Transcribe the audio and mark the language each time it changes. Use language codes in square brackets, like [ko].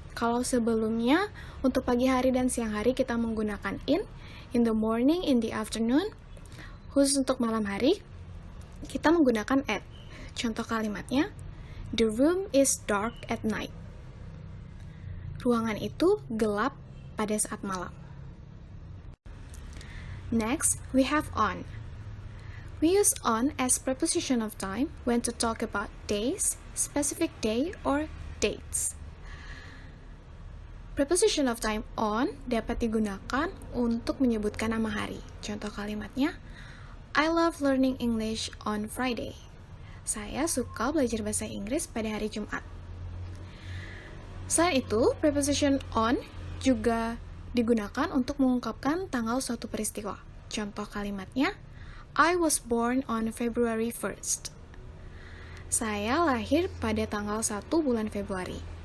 [id] Kalau sebelumnya, untuk pagi hari dan siang hari kita menggunakan [en] in the morning, in the afternoon. [id] Khusus untuk malam hari, kita menggunakan at. Contoh kalimatnya, [en] the room is dark at night. [id] Ruangan itu gelap pada saat malam. [en] Next, we have on. We use on as preposition of time when to talk about days, specific day, or dates. [id] Preposition of time on dapat digunakan untuk menyebutkan nama hari. Contoh kalimatnya, [en] I love learning English on Friday. [id] Saya suka belajar bahasa Inggris pada hari Jumat. Selain itu, preposition on juga digunakan untuk mengungkapkan tanggal suatu peristiwa. Contoh kalimatnya, [en] I was born on February 1st. [id] Saya lahir pada tanggal 1 bulan Februari.